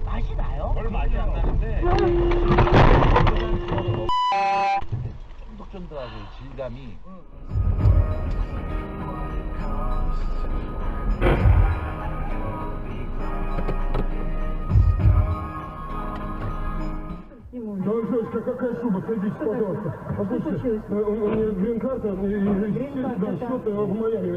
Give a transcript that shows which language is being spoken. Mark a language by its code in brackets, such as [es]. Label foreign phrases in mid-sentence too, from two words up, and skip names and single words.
[ko] 맛이 나요? 별 맛이 안 나는데 쫀득쫀득하고 질감이 [ru] Девочка, какая шуба? Садитесь, пожалуйста. Послушайте, у меня грин-карта, да, счет в Майами.